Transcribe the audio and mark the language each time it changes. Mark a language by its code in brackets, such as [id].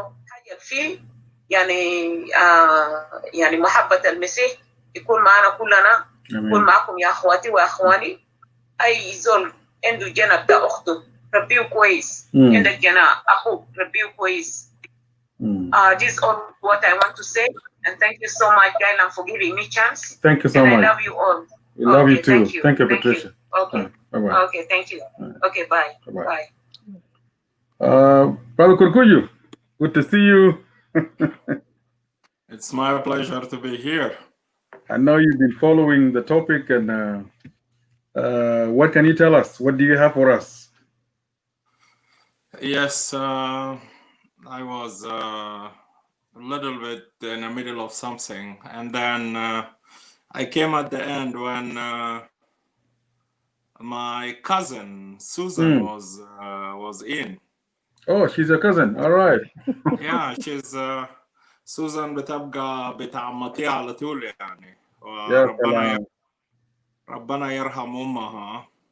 [ar] حاجه فيه يعني يعني محبه المسيح يكون معنا كلنا، يكون معكم يا اخواتي واخواني. اي زول عنده جنة بتاع اخته ربيه كويس، عندك جنة اخوك ربيه كويس. [en] This is all what I want to say, and thank you so much, Gailan, for giving me chance. Thank you so much. I love you all. We love you too. Thank you, Patricia. Okay. Bye-bye. Okay, thank you. Okay, bye. Bye. Brother Kurkuyu, good to see you. It's my pleasure to be here. I know you've been following the topic, and what can you tell us? What do you have for us? Yes, I was a little bit in the middle of something, and then I came at the end when my cousin Susan was in. Oh, she's a cousin. All right. Yeah, she's [ar] Susan بتبقى بتعمتي على طول يعني. ربنا يرحم أمها.